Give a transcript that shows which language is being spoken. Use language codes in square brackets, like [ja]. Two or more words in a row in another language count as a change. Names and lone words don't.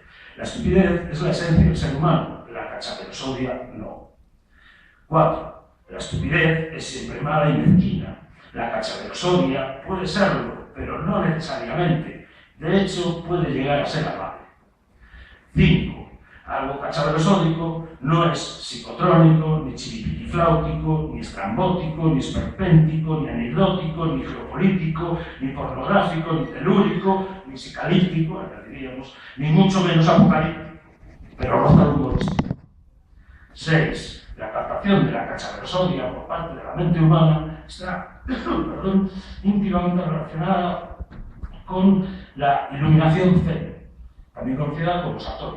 [es] La estupidez es la esencia del ser humano, la cachaverosodia no. 4. La estupidez es siempre mala y mezquina. La cachaverosodia puede serlo, pero no necesariamente. De hecho, puede llegar a ser amable. 5. Algo cachaverosódico no es psicotrónico, ni chiripitifláutico, ni estrambótico, ni esperpéntico, ni anecdótico, ni geopolítico, ni pornográfico, ni telúrico, ni psicalíptico, diríamos, ni mucho menos apocalíptico, pero roza el humorístico. 6. La captación de la cachaverosodia por parte de la mente humana está íntimamente relacionada con la iluminación zen, también conocida como Satori.